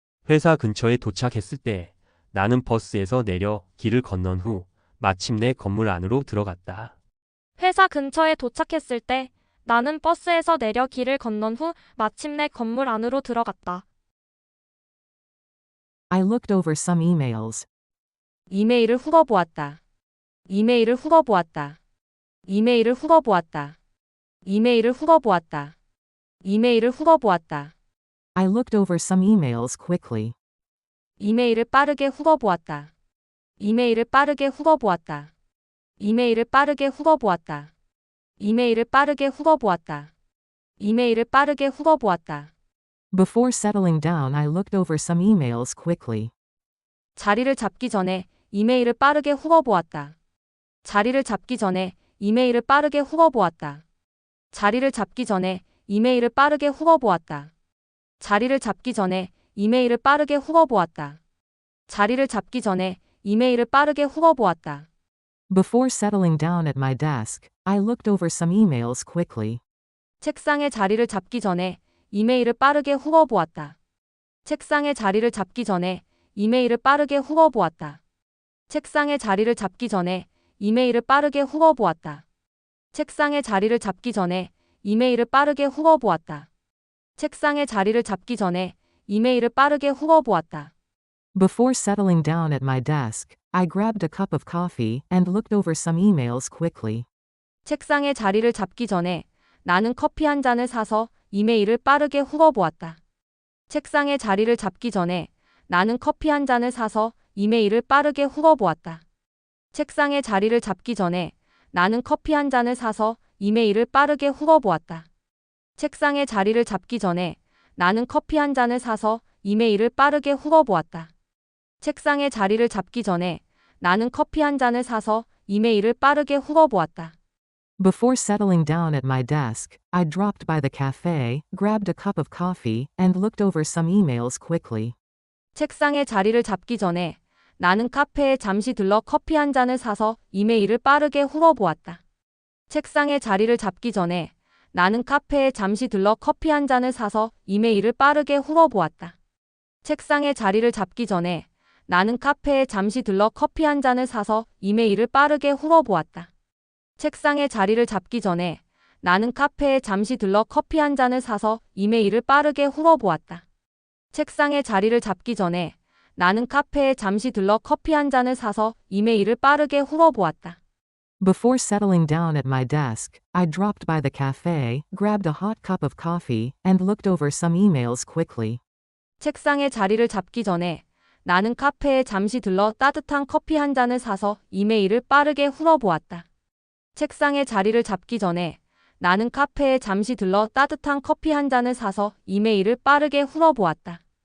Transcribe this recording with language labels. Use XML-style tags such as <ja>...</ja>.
<ko>회사 근처에 도착했을 때 나는 버스에서 내려 길을 건넌 후 마침내 건물 안으로 들어갔다. 회사 근처에 도착했을 때 나는 버스에서 내려 길을 건넌 후 마침내 건물 안으로 들어갔다.</ko> <en>I looked over some emails.</en> <ko>이메일을 훑어보았다. 이메일을 훑어보았다. 이메일을 훑어보았다. 이메일을 훑어보았다. 이메일을 훑어보았다.</ko> <en>I looked over some emails quickly.</en> <ko>이메일을 빠르게 훑어보았다. 이메일을 빠르게 훑어보았다. 이메일을 빠르게 훑어보았다. 이메일을 빠르게 훑어보았다. 이메일을 빠르게 훑어보았다.</ko> <en>Before settling down, I looked over some emails quickly.</en> <ko>자리를 잡기 전에 이메일을 빠르게 훑어보았다. 자리를 잡기 전에 이메일을 빠르게 훑어보았다. 자리를 잡기 전에 이메일을 빠르게 훑어보았다. 자리를 잡기 전에 이메일을 빠르게 훑어보았다. 자리를 잡기 전에 이메일을 빠르게 훑어보았다.</ko> <en>Before settling down at my desk, I looked over some emails quickly.</en> <ko>책상에 자리를 잡기 전에 이메일을 빠르게 훑어보았다. 책상에 자리를 잡기 전에 이메일을 빠르게 훑어보았다. 책상에 자리를 잡기 전에 이메일을 빠르게 훑어보았다. 책상에 자리를 잡기 전에 이메일을 빠르게 훑어보았다. 책상에 자리를 잡기 전에 이메일을 빠르게 훑어보았다.</ko> <en>Before settling down at my desk, I grabbed a cup of coffee and looked over some emails quickly.</en> <ko>책상에 자리를 잡기 전에 나는 커피 한 잔을 사서 이메일을 빠르게 훑어보았다. 책상에 자리를 잡기 전에 나는 커피 한 잔을 사서 이메일을 빠르게 훑어보았다. 책상에 자리를 잡기 전에 나는 커피 한 잔을 사서 이메일을 빠르게 훑어보았다. 책상에 자리를 잡기 전에 나는 커피 한 잔을 사서 이메일을 빠르게 훑어보았다. 책상에 자리를 잡기 전에 나는 커피 한 잔을 사서 이메일을 빠르게 훑어보았다.</ko> <en>Before settling down at my desk, I dropped by the cafe, grabbed a cup of coffee, and looked over some emails quickly.</en> <ko>책상에 자리를 잡기 전에 나는 카페에 잠시 들러 커피 한 잔을 사서 이메일을 빠르게 훑어보았다. 책상에 자리를 잡기 전에 나는 카페에 잠시 들러 커피 한 잔을 사서 이메일을 빠르게 훑어보았다. 책상에 자리를 잡기 전에 나는 카페에 잠시 들러 커피 한 잔을 사서 이메일을 빠르게 훑어보았다. 책상에 자리를 잡기 전에 나는 카페에 잠시 들러 커피 한 잔을 사서 이메일을 빠르게 훑어보았다. 책상에 자리를 잡기 전에 나는 카페에 잠시 들러 커피 한 잔을 사서 이메일을 빠르게 훑어보았다.</ko> <en>Before settling down at my desk, I dropped by the cafe, grabbed a hot cup of coffee, and looked over some emails quickly.</en> <ko>책상에 자리를 잡기 전에 나는 카페에 잠시 들러 따뜻한 커피 한 잔을 사서 이메일을 빠르게 훑어보았다. 책상에 자리를 잡기 전에 나는 카페에 잠시 들러 따뜻한 커피 한 잔을 사서 이메일을 빠르게 훑어보았다.</ko>